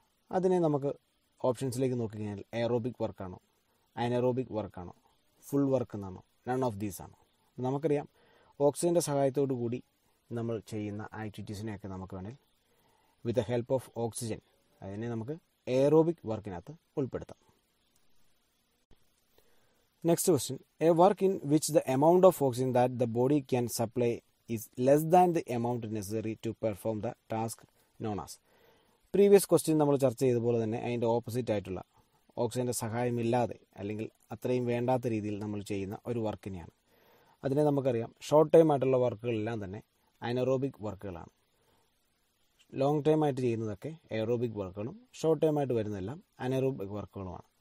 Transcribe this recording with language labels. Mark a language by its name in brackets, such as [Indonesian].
[Malayalam] അതിനെ നമുക്ക് ഓപ്ഷൻസിലേക്ക് നോക്കിക്കഴിഞ്ഞാൽ എയറോബിക് വർക്കാണോ, അനറോബിക് വർക്കാണോ, ഫുൾ വർക്ക് എന്നാണോ, [English] none of these [Malayalam] ആണോ? നമുക്കറിയാം ഓക്സിജൻ്റെ സഹായത്തോടു കൂടി നമ്മൾ ചെയ്യുന്ന ആക്ടിവിറ്റീസിനെയൊക്കെ നമുക്ക് വേണമെങ്കിൽ [English] with the help of oxygen [Malayalam] അതിനെ നമുക്ക് എയറോബിക് വർക്കിനകത്ത് ഉൾപ്പെടുത്താം. [English] Next question. A work in which the amount of oxygen that the body can supply is less than the amount necessary to perform the task known as. [Malayalam] Previous question നമ്മൾ ചർച്ച ചെയ്തതുപോലെ തന്നെ അതിൻ്റെ opposite ആയിട്ടുള്ള ഓക്സിജൻ്റെ സഹായമില്ലാതെ അല്ലെങ്കിൽ അത്രയും വേണ്ടാത്ത രീതിയിൽ നമ്മൾ ചെയ്യുന്ന ഒരു വർക്കിനെയാണ്. അതിനെ നമുക്കറിയാം ഷോർട്ട് ടൈം ആയിട്ടുള്ള വർക്കുകളെല്ലാം തന്നെ അനറോബിക് വർക്കുകളാണ്. ലോങ് ടൈം ആയിട്ട് ചെയ്യുന്നതൊക്കെ എയറോബിക് വർക്കുകളും ഷോർട്ട് ടൈം ആയിട്ട് വരുന്നതെല്ലാം അനറോബിക് വർക്കുകളുമാണ്.